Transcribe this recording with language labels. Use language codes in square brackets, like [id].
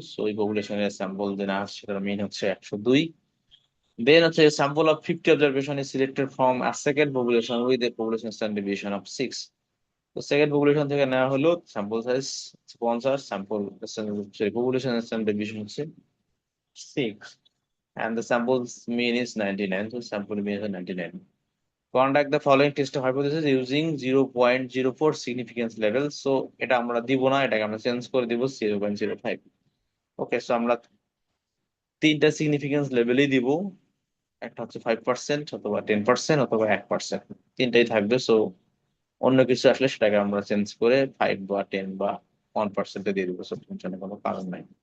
[bn] So এই পপুলেশনের sample যে নেওয়া হচ্ছে সেটার মিন হচ্ছে 102। দেন হচ্ছে [en] sample of 50 observation is selected from a second population with a population standard deviation of 6. [bn] তো সেকেন্ড পপুলেশন থেকে নেওয়া হলো sample size 50, sample sorry population standard deviation হচ্ছে 6 [en] and the sample's mean is 99. So sample mean is 99. Conduct the following test of hypothesis using 0.04 significance level. [bn] So এটা আমরা দিব না, এটাকে আমরা চেঞ্জ করে দিব 0.05। ওকে, সো আমরা তিনটা সিগনিফিকেন্স লেভেলই দিব, একটা হচ্ছে 5% অথবা 10% অথবা 1%, তিনটাই থাকবে। সো অন্য কিছু আসলে সেটাকে আমরা চেঞ্জ করে 5 বা 10 বা 1% দিয়ে দিব, সো টেনশনের কোনো কারণ নাই।